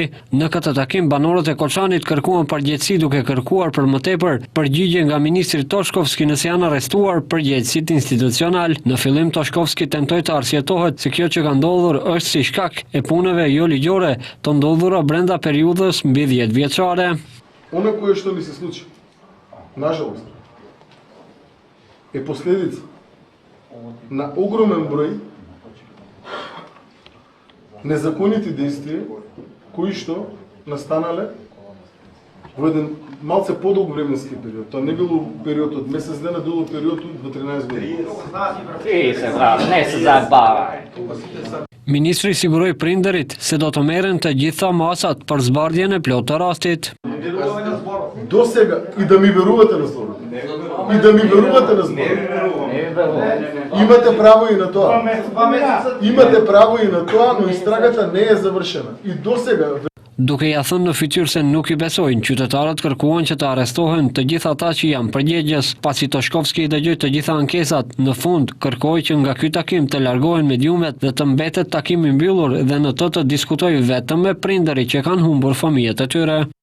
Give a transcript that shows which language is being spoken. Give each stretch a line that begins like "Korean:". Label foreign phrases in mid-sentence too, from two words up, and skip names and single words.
Albanian: Në këtë takim, banorët e Koçanit kërkuan përgjegjësi duke kërkuar për më tepër përgjigje nga ministri Toshkovski nëse janë arrestuar përgjegjësit institucional. Në fillim Toshkovski tentoi të arsyetohet se kjo që ka ndodhur është si shkak e punëve jo ligjore të ndodhura brenda periudhës mbi 10 vjeçare.
Macedonian: Оно кое что ми се случи, нажалост, е последица на огромен број незаконити действија кои што настанале во еден малце подолг временски период. Тоа не било период од месец дена, било период од 13 години. Не се забава.
Albanian: Ministri siguroi prindërit se do të merren të gjitha masat për zbardhjen e plotë të rastit.
Macedonian: До сега и да ми верувате на словото. И да ми верувате на зборот. Имате право и на тоа. Имате право и на тоа, но истрагата не е завршена. И до сега
Albanian: Duke ja thënë në fytyrë se nuk i besojnë, qytetarët kërkuan që të arrestohen të gjithë ata që janë përgjegjës. Pasi Toshkovski i dëgjoi të gjitha ankesat, në fund kërkoi që nga ky takim të largohen mediumet dhe të mbetet takimi mbyllur dhe në të diskutojë vetëm me prindërit që kanë humbur fëmijët e tyre.